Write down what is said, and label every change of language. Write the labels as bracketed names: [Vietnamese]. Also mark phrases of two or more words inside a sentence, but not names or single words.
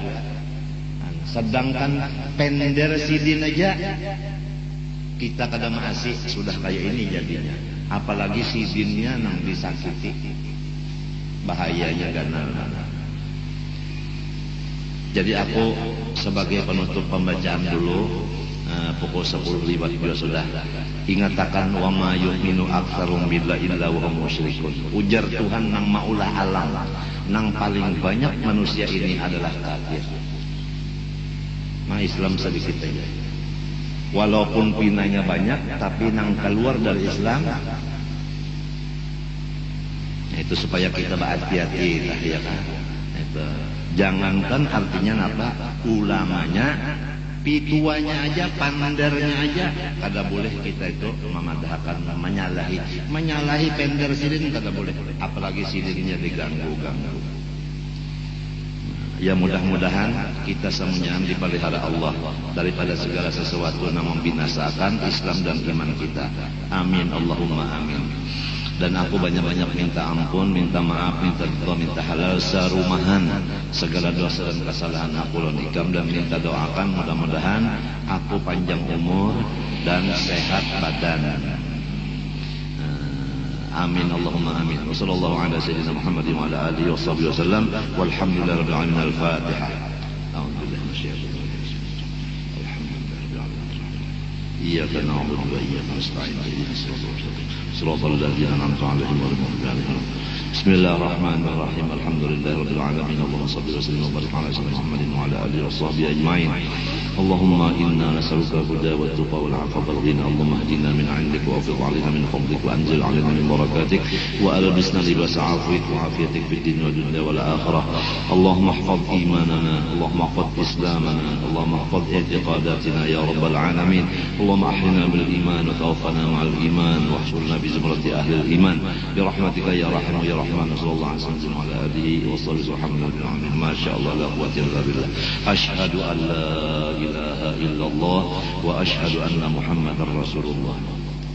[Banjar] Sedangkan pender sidin aja kita kadang masih sudah kayak ini jadinya. Apalagi sidinnya nang disakiti. Bahayanya ganal. Jadi aku sebagai penutup pembacaan dulu, pukul 10 lewat juga sudah ingatakan [Arabic] وما يؤمن أكثرهم بالله إلا وهم مشركون. [Banjar] Ujar Tuhan nang maulah alam, nang paling banyak manusia ini adalah kafir. [Indonesian] Nah Islam sedikit aja. [Banjar] Walaupun pinanya banyak, tapi nang keluar dari Islam itu supaya kita berhati-hati lah ya kan. Itu jangankan artinya apa ulamanya, pituanya aja, pandernya aja, kada boleh kita itu memadahkan, menyalahi pender sidin kada boleh, apalagi sidinnya diganggu-ganggu. [Indonesian] Ya mudah-mudahan kita semuanya dipelihara Allah daripada segala sesuatu yang membinasakan Islam dan iman kita. [Arabic] آمين اللهم آمين. [Banjar] Dan aku banyak-banyak minta ampun, minta maaf, minta doa, minta halal sarumahan segala dosa dan kesalahan aku lan ikam, dan minta doakan mudah-mudahan aku panjang umur dan sehat badan. [Arabic] آمين اللهم آمين. وصلى الله على سيدنا محمد وعلى آله وصحبه وسلم والحمد لله رب العالمين. الفاتحة. أعوذ بالله من الشيطان الرجيم الحمد لله رب العالمين. إياك نعبد وإياك نستعين اهدنا الصراط المستقيم صراط الذين أنعمت عليهم غير المغضوب عليهم. بسم الله الرحمن الرحيم الحمد لله رب العالمين. اللهم صل وسلم وبارك على سيدنا محمد وعلى آله وصحبه أجمعين. اللهم إنا نسألك الهدى والتقى والعفو والغنى. اللهم اهدنا من عندك وأفض علينا من فضلك وأنزل علينا من بركاتك وألبسنا لباس عفوك وعافيتك في الدنيا والدنيا والآخرة. اللهم احفظ إيماننا اللهم احفظ إسلامنا اللهم احفظ اعتقاداتنا يا رب العالمين. اللهم أحينا بالإيمان وتوفنا مع الإيمان واحشرنا بزمرة أهل الإيمان برحمتك يا رحيم يا رحمن. صلى الله عليه وسلم وعلى آله وصحبه الحمد لله آمين. ما شاء الله لا قوة إلا بالله. أشهد أن لا إله إلا الله وأشهد أن محمدا رسول الله.